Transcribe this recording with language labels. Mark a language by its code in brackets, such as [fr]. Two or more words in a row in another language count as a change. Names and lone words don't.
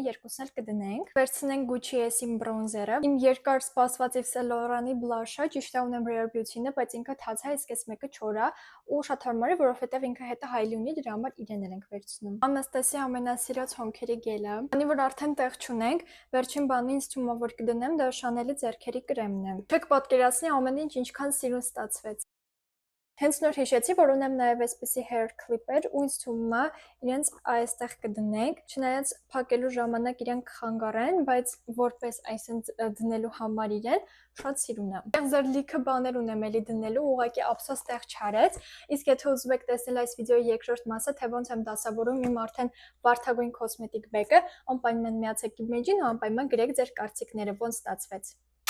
[hy] երկուսն էլ կդնենք։ Վերցնենք Gucci-ի այս իմ բրոնզերը։ Իմ երկար սպասված Yves Saint Laurent-ի blush-ը, ճիշտ է ունեմ Rare Beauty-ը, բայց ինքը թաց է, իսկ այս մեկը չոր է ու շատ հարմար է, որովհետեւ ինքը հետը հայլի ունի, դրա համար իրեն էլ ենք վերցնում։ Անաստասիա ամենասիրած հոնքերի գելը։ Քանի որ արդեն տեղ չունենք, վերջին բանը ինձ թվում է, որ կդնեմ դա Chanel-ի ձեռքերի կրեմն է։ Չեք պատկերացնի ամեն ինչ ինչքան սիրուն ստացվեց։ Հենց նոր հիշեցի, որ ունեմ նաև այսպիսի [en] hair clipper [hy] ու ինձ թվում է իրենց այստեղ կդնենք, չնայած փակելու ժամանակ իրեն կխանգարեն, բայց որպես այսինքն դնելու համար իրեն շատ սիրուն է։ Այդտեղ ձեր լիքը բաներ ունեմ էլի դնելու, ուղղակի ափսոս տեղ չարեց։ Իսկ եթե ուզում եք տեսնել այս վիդեոյի երկրորդ մասը, թե ոնց եմ դասավորում իմ արդեն վարդագույն կոսմետիկ բեկը, անպայման միացեք իմ մեջին ու անպայման գրեք ձեր կարծիքները, ոնց ստացվեց։